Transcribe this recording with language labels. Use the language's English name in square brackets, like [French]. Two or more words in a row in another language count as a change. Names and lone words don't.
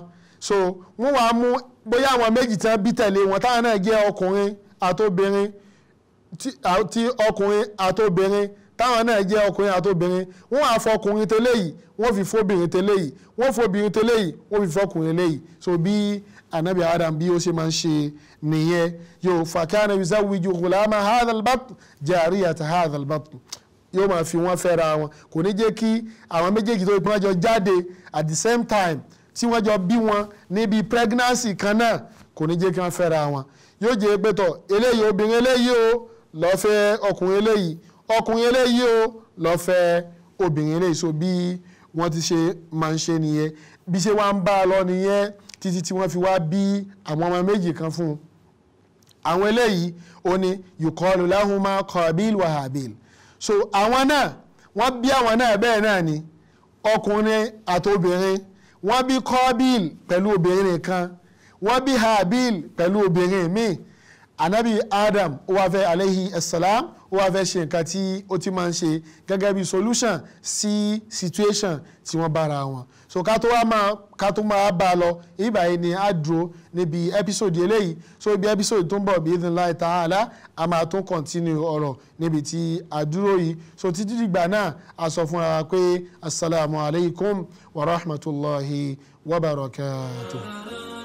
[Yoruba] So wọ́n wá mú bóyá àwọn méjì tán bí tẹ̀lé wọn táwọn náà jẹ́ ọkùnrin àtobìnrin tí ọkùnrin àtobìnrin táwọn náà jẹ́ ọkùnrin àtobìnrin, wọ́n á fọkùnrin tẹ́lẹ̀ yìí wọ́n fi fóbìnrin tẹ́lẹ̀ yìí, wọ́n fóbìnrin tẹ́lẹ̀ yìí wọ́n fi fọkùnrin lẹ́yìn. So bí anabi Adam bí ó ṣe máa ń ṣe nìyẹn. [Arabic] yóò فكان يزوج غلام هذا البطن جارية هذا البطن, [Yoruba] yóò máa fi wọ́n fẹ́ra wọn. Kò ní jẹ́ kí àwọn méjèèjì tó ìpín ọjọ́ jáde [English] at the same time [Yoruba] tí wọ́n jọ bí wọn níbi pregnancy kan náà, kò ní jẹ́ kí wọ́n fẹ́ra wọn. Yóò jẹ́ pé tọ̀ eléyìí obìnrin eléyìí o lọ fẹ́ ọkùnrin eléyìí, ọkùnrin eléyìí o lọ fẹ́ obìnrin eléyìí. So bí wọ́n ti ṣe máa ń ṣe nìyẹn, bí ṣe wá ń bá a lọ nìyẹn títí tí wọ́n fi wá bí àwọn ọmọ méjì kan fún un. Àwọn eléyìí ó ní [Arabic] يقال لهما قابيل و هابيل. [Yoruba] So àwọn náà wọ́n bí àwọn náà bẹ́ẹ̀ náà ni ọkùnrin àtobìnrin. Wọ́n bí Qabil pẹ̀lú obìnrin nìkan, wọ́n bí Habil pẹ̀lú obìnrin míì. Anabi Adam ó wá fẹ́ [Arabic] عليه السلام [Yoruba] ó wá fẹ́ ṣe nǹkan tí ó ti máa ń ṣe gẹ́gẹ́ bí solution sí situation tí wọ́n bára wọn. So ká tó máa bá a lọ ìbáyìí ni a dúró níbi episode eléyìí. So ibi episode tó ń bọ̀ bí [Arabic] إذن الله تعالى [Yoruba] a máa tún continue ọ̀rọ̀ níbi tí a dúró yìí. So títí dìgbà náà a sọ fún wa pé [Arabic] السلام عليكم و رحمة الله و بركاته.